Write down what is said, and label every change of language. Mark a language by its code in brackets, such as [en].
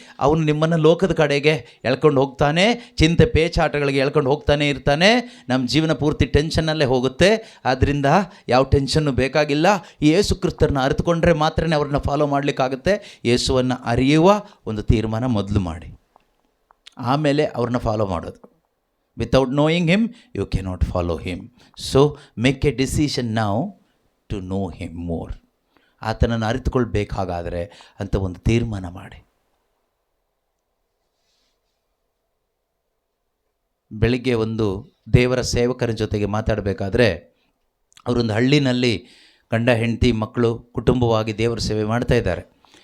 [kn] ಅವನು ನಿಮ್ಮನ್ನು ಲೋಕದ ಕಡೆಗೆ ಎಳ್ಕೊಂಡು ಹೋಗ್ತಾನೆ, ಚಿಂತೆ ಪೇಚಾಟಗಳಿಗೆ ಎಳ್ಕೊಂಡು ಹೋಗ್ತಾನೆ ಇರ್ತಾನೆ. ನಮ್ಮ ಜೀವನ ಪೂರ್ತಿ ಟೆನ್ಷನ್ನಲ್ಲೇ ಹೋಗುತ್ತೆ. ಆದ್ದರಿಂದ ಯಾವ ಟೆನ್ಷನ್ನು ಬೇಕಾಗಿಲ್ಲ. ಯೇಸು ಕ್ರಿಸ್ತರನ್ನ ಅರಿತುಕೊಂಡ್ರೆ ಮಾತ್ರ ಅವ್ರನ್ನ ಫಾಲೋ ಮಾಡಲಿಕ್ಕಾಗುತ್ತೆ. ಯೇಸುವನ್ನು ಅರಿಯುವ ಒಂದು ತೀರ್ಮಾನ ಮೊದಲು ಮಾಡಿ, ಆಮೇಲೆ ಅವ್ರನ್ನ ಫಾಲೋ ಮಾಡೋದು. [en] Without knowing him, you cannot follow him. So make a decision now to know him more. [kn] ಆತನನ್ನು ಅರಿತುಕೊಳ್ಬೇಕಾಗಾದರೆ ಅಂತ ಒಂದು ತೀರ್ಮಾನ ಮಾಡಿ. ಬೆಳಿಗ್ಗೆ ಒಂದು ದೇವರ ಸೇವಕರ ಜೊತೆಗೆ ಮಾತಾಡಬೇಕಾದ್ರೆ, ಅವರೊಂದು ಹಳ್ಳಿನಲ್ಲಿ ಗಂಡ ಹೆಂಡತಿ ಮಕ್ಕಳು ಕುಟುಂಬವಾಗಿ ದೇವರ ಸೇವೆ ಮಾಡ್ತಾ ಇದ್ದಾರೆ.